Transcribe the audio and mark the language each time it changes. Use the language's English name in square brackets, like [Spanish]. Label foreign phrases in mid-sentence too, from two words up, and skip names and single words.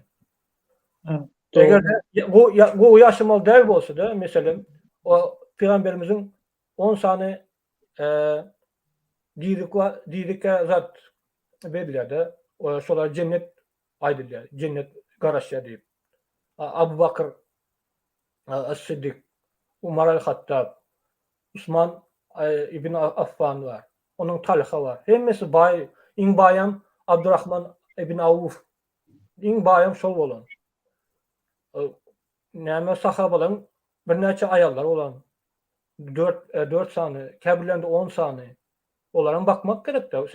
[Turkmen] Egerde bu ýaşamaly däl bolsa da, meselem, o Peygamberimizin 10 sany dirike zat berilýär-de, şolar cennet aýdylýar, cennet garaşýar diýip. Abu Bakr as-Siddiq, Umar al-Hattab, Osman ibn Affan var. Onun Talha var. Hemmesi baý, iň baýam Abdurrahman ibn Awf. Iň baýam şol bolan. Näme sahabalar bir näçe aýallar bolan. 4 sany, käbirlerinde 10 sany. Olaryň bakmak gerek-de.